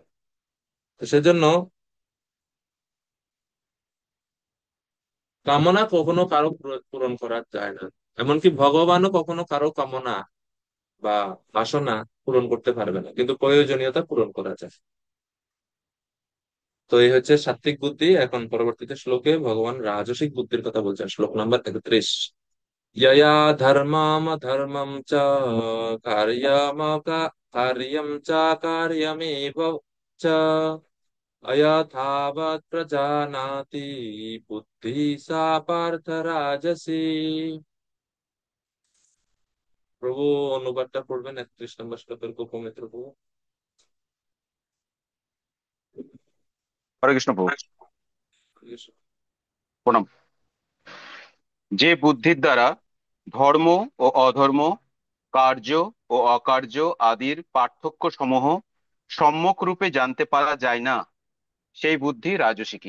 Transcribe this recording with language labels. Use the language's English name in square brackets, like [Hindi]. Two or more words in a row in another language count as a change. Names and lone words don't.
[Bangla] তো সেজন্য কামনা কখনো কারো পূরণ করা যায় না, এমনকি ভগবানও কখনো কারো কামনা বা বাসনা পূরণ করতে পারবে না, কিন্তু প্রয়োজনীয়তা পূরণ করা যায়। তো এই হচ্ছে সাত্বিক বুদ্ধি। এখন পরবর্তীতে শ্লোকে ভগবান রাজসিক বুদ্ধির কথা বলছেন, শ্লোক নাম্বার 31। [Sanskrit] यया धर्मम च कार्यम कार्यम च कार्यमेव च अयथावत् प्रजानाति बुद्धि सा पार्थ राजसी। [Bangla] প্রভু অনুবাদটা পড়বেন 31 নম্বর শ্লোকের গোপমিত্র প্রভু। [Sanskrit] হরে কৃষ্ণ [Bangla] প্রভু, প্রণাম। যে বুদ্ধির দ্বারা ধর্ম ও অধর্ম, কার্য ও অকার্য আদির পার্থক্য সমূহ সম্যক রূপে জানতে পারা যায় না, সেই বুদ্ধি রাজসিকী।